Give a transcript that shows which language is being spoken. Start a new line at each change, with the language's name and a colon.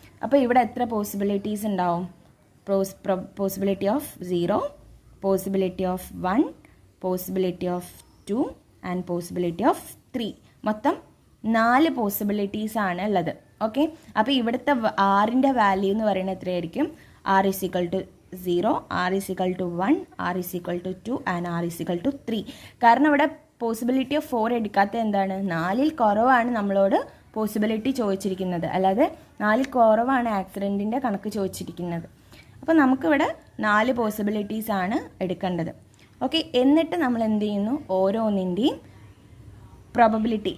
Malayalam: അപ്പോൾ ഇവിടെ എത്ര പോസിബിലിറ്റീസ് ഉണ്ടാവും? Possibility of 0, possibility of 1, possibility of 2 and possibility of 3. മൊത്തം 4 പോസിബിലിറ്റീസ് ആണ് ഉള്ളത്. ഓക്കെ, അപ്പോൾ ഇവിടുത്തെ ആറിൻ്റെ വാല്യൂ എന്ന് പറയുന്നത് എത്രയായിരിക്കും?
English: r is equal to 0, r is equal to 1, r is equal to 2 and r is equal to 3.
Malayalam: കാരണം ഇവിടെ പോസിബിലിറ്റി ഓഫ് 4 എടുക്കാത്ത എന്താണ്? 4ൽ കുറവാണ് നമ്മളോട് പോസിബിലിറ്റി ചോദിച്ചിരിക്കുന്നത്, അല്ലാതെ 4ൽ കുറവാണ് ആക്സിഡൻറ്റിൻ്റെ കണക്ക് ചോദിച്ചിരിക്കുന്നത്. അപ്പോൾ നമുക്കിവിടെ 4 പോസിബിലിറ്റീസ് ആണ് എടുക്കേണ്ടത്. ഓക്കെ, എന്നിട്ട് നമ്മൾ എന്ത് ചെയ്യുന്നു? ഓരോന്നിൻ്റെയും പ്രോബബിലിറ്റി.